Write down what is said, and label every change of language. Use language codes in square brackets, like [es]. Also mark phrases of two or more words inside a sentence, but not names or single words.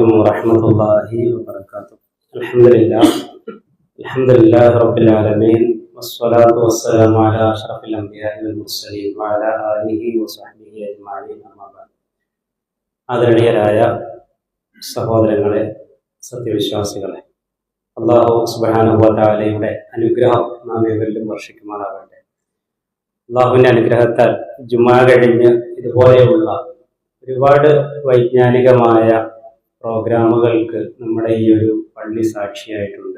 [ar] ورحمة الله وبركاته. الحمد لله رب العالمين والصلاة والسلام على أشرف الأنبياء والمرسلين وعلى آله وصحبه أجمعين أما بعد. [ml] ആദരണീയരായ സഹോദരങ്ങളെ, സത്യവിശ്വാസികളെ, [ar] الله سبحانه [ml] വ തആലയുടെ അനുഗ്രഹം നാം ഏവരിലും വർഷിക്കുമാറാകട്ടെ. അല്ലാഹുവിൻ്റെ അനുഗ്രഹത്താൽ ജുമാ കഴിഞ്ഞ് ഇതുപോലെയുള്ള ഒരുപാട് വൈജ്ഞാനികമായ പ്രോഗ്രാമുകൾക്ക് നമ്മുടെ ഈ ഒരു പള്ളി സാക്ഷിയായിട്ടുണ്ട്.